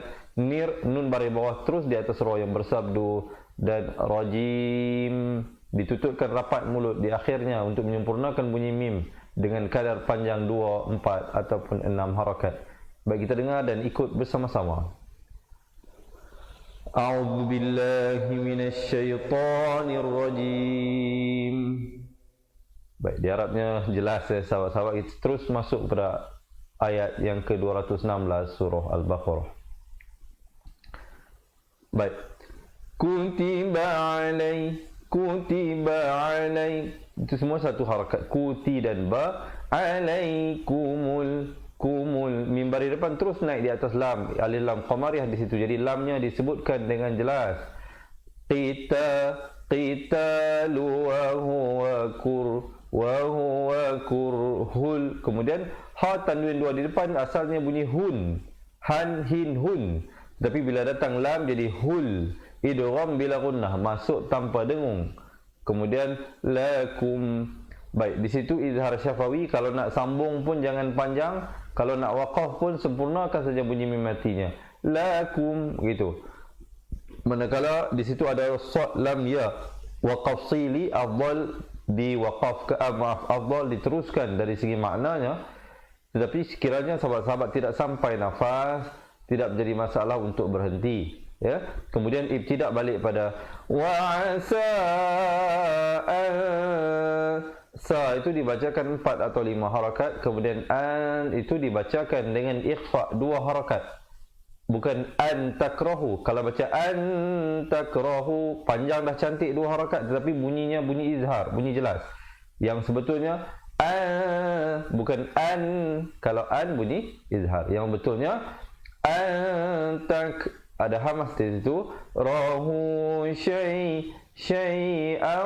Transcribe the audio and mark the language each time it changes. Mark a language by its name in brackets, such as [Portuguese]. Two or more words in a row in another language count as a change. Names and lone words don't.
[Malay] Nun baris bawah terus di atas ra yang bersabdu. Dan rajim, ditutupkan rapat mulut di akhirnya untuk menyempurnakan bunyi mim dengan kadar panjang 2, 4 ataupun 6 harakat. Baik, kita dengar dan ikut bersama-sama. [Arabic] أعوذ بالله من الشيطان الرجيم. [Malay] Baik, di Arabnya jelas ya sahabat-sahabat. Kita terus masuk pada ayat yang ke-216 surah Al-Baqarah. [Arabic] Baik. كتب علي. [Malay] Itu semua satu harakat. Kuti dan ba. Alaikumul. Mim baris depan terus naik di atas lam. Alif lam qamariyah di situ. Jadi lamnya disebutkan dengan jelas. [Arabic] قتال وهو كره. [Malay] Kemudian ha tanwin 2 di depan asalnya bunyi hun. Han, hin, hun. Tapi bila datang lam jadi hul. Idgham bila gunnah, masuk tanpa dengung. Kemudian lakum. Baik, di situ izhar syafawi. Kalau nak sambung pun jangan panjang. Kalau nak waqaf pun sempurnakan saja bunyi mim matinya. Lakum, gitu. Manakala di situ ada sad lam ya. Waqaf sili afdal afdal diteruskan dari segi maknanya. Tetapi sekiranya sahabat-sahabat tidak sampai nafas, tidak menjadi masalah untuk berhenti. Ya, kemudian ibtidak balik pada wa'asa. Sa itu dibacakan 4 atau 5 harakat. Kemudian an itu dibacakan dengan ikhfa 2 harakat. Bukan [Arabic] أن تكرهوا. [Malay] Kalau baca [Arabic] أن تكرهوا [Malay] panjang dah cantik 2 harakat, tetapi bunyinya bunyi izhar, bunyi jelas. Yang sebetulnya an, bukan an. Kalau an bunyi izhar. Yang betulnya an tak, ada hamas di situ. [Arabic] رهوا شيئا.